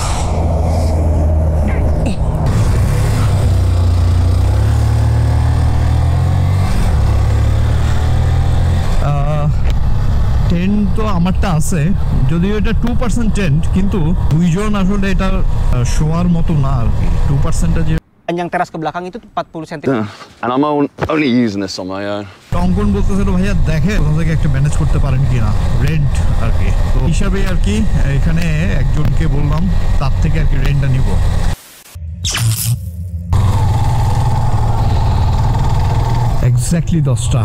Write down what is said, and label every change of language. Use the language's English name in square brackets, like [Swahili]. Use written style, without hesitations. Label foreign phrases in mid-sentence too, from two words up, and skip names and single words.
[Bangla] টেন্ট তো আমারটা আছে, যদিও এটা 2% টেন্ট, কিন্তু দুইজন আসলে এটা শোয়ার মতো না আর কি। 2%টা যে [Malay] panjang teras ke belakang itu 40 cm. [English] And I'm only using this on my own. [Bangla] অঙ্কন বলতেছিল ভাইয়া দেখে কোথা থেকে একটা ম্যানেজ করতে পারেন কিনা, রেন্ট আর কি। তো হিসাবে আর কি এখানে একজনকে বললাম তার থেকে আর কি রেন্টটা নিব। এক্স্যাক্টলি 10টা।